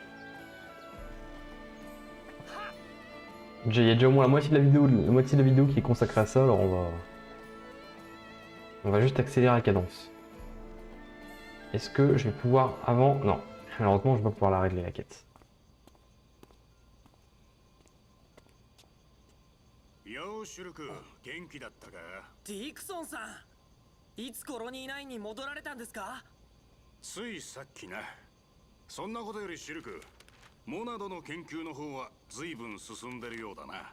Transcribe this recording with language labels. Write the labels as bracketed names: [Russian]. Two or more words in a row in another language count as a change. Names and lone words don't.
[French] Il y a déjà au moins la moitié de la vidéo qui est consacrée à ça, alors on va juste accélérer la cadence. Est-ce que je vais pouvoir avant... Non, malheureusement je vais pas pouvoir la régler la quête. [Japanese] ようシュルク、元気だったか？ディクソンさん、いつコロニー9に戻られたんですか？ついさっきな。そんなことよりシュルク、モナドの研究の方は随分進んでるようだな。